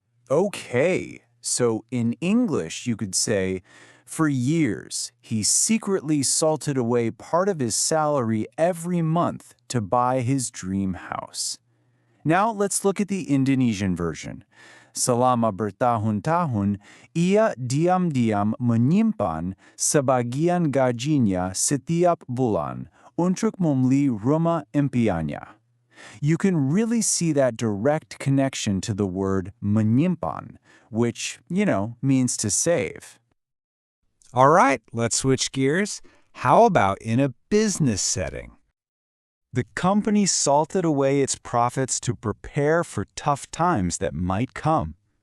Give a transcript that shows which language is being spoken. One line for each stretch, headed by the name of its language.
English: Okay, so in English you could say, for years, he secretly salted away part of his salary every month to buy his dream house. Now let's look at the Indonesian version.
Indonesian: Selama bertahun-tahun, ia diam-diam menyimpan sebagian gajinya setiap bulan untuk membeli rumah impiannya.
English: You can really see that direct connection to the word menyimpan, which, means to save. All right, let's switch gears. How about in a business setting? The company salted away its profits to prepare for tough times that might come.